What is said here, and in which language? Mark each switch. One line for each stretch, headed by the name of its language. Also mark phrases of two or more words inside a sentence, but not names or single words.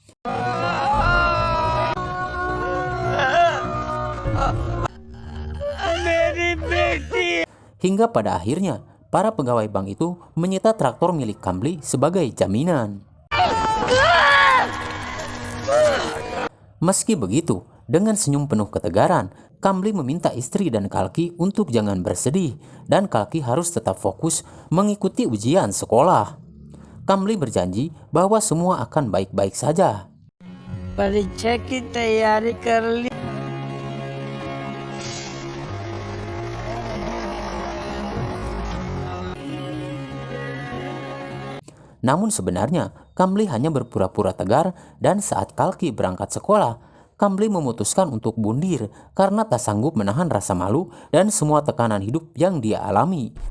Indonesian: Hingga pada akhirnya, para pegawai bank itu menyita traktor milik Kamli sebagai jaminan. Meski begitu, dengan senyum penuh ketegaran, Kamli meminta istri dan Kalki untuk jangan bersedih dan Kalki harus tetap fokus mengikuti ujian sekolah. Kamli berjanji bahwa semua akan baik-baik saja.
Hindi: परीक्षा की तैयारी कर ली।
Indonesian: Namun sebenarnya, Kamli hanya berpura-pura tegar dan saat Kalki berangkat sekolah, Kamli memutuskan untuk bundir karena tak sanggup menahan rasa malu dan semua tekanan hidup yang dia alami.